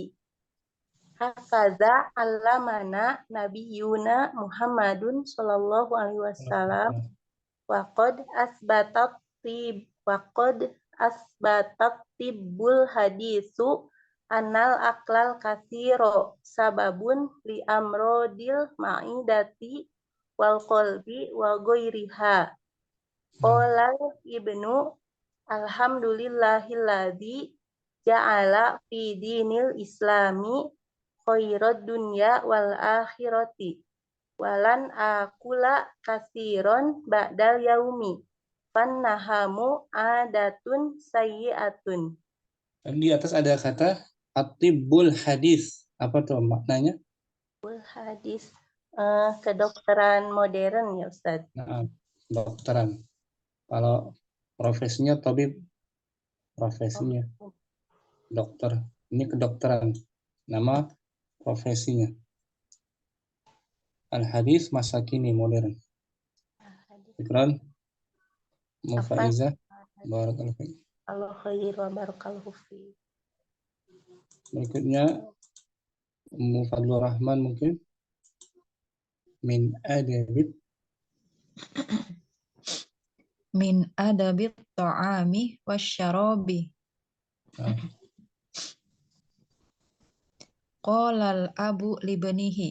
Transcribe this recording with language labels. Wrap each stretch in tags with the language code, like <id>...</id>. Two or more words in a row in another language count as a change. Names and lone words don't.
<ar>هكذا علمنا نبينا محمد صلى الله عليه وسلم وقد أثبت الطب الحديث أن الأكل الكثير سبب لأمراض المعدة والقلب وغيرها. قال ابن الحمد لله الذي جعل في دين الإسلام خير الدنيا والآخرة ولن آكل كثيرا بعد اليوم فإنهما عادة سيئة.</ar> <id>Di atas ada kata</id> <ar>الطب الحديث.</ar> <id>Apa tuh maknanya? Hadis kedokteran modern ya Ustaz. Nah, dokteran. Kalau profesinya tabib, profesinya dokter. Ini kedokteran. Nama profesinya. Al-hadis masa kini modern. Syukran. Mufaiza.</id> <ar>بارك الله فيك. الله خير وبارك الله فيك.</ar> <id>Berikutnya Ummu Fadlur Rahman mungkin.</id> <ar>من آداب الطعام والشراب. قال الأب لابنه.</ar>